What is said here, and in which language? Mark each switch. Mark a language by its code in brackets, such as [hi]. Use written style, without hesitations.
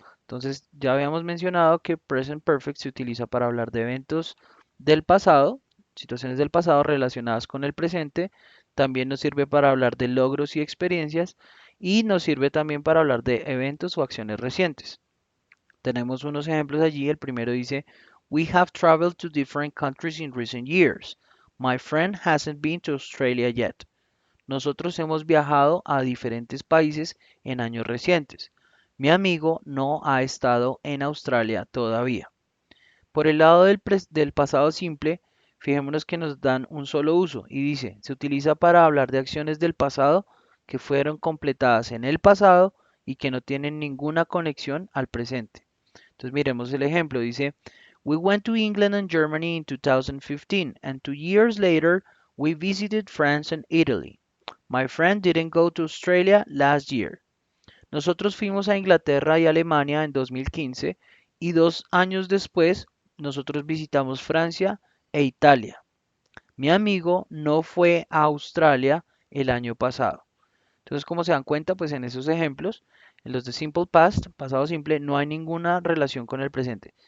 [es] Entonces ya habíamos mencionado que present perfect se utiliza para hablar de eventos del pasado, situaciones del pasado relacionadas con el presente. También nos sirve para hablar de logros y experiencias y nos sirve también para hablar de eventos o acciones recientes. Tenemos unos ejemplos allí. El primero dice, [en] We have traveled to different countries in recent years. My friend hasn't been to Australia yet. [es] Nosotros hemos viajado a diferentes países en años recientes. Mi amigo no ha estado en Australia todavía. Por el lado del pasado simple, fijémonos que nos dan un solo uso y dice, se utiliza para hablar de acciones del pasado que fueron completadas en el pasado y que no tienen ninguna conexión al presente. Entonces miremos el ejemplo. Dice, [en] We went to England and Germany in 2015 and 2 years later We visited France and Italy. My friend didn't go to Australia last year. [es] Nosotros fuimos a Inglaterra y Alemania en 2015 y 2 años después nosotros visitamos Francia e Italia. Mi amigo no fue a Australia el año pasado. Entonces, como se dan cuenta, pues en esos ejemplos, en los de Simple Past, pasado simple, no hay ninguna relación con el presente.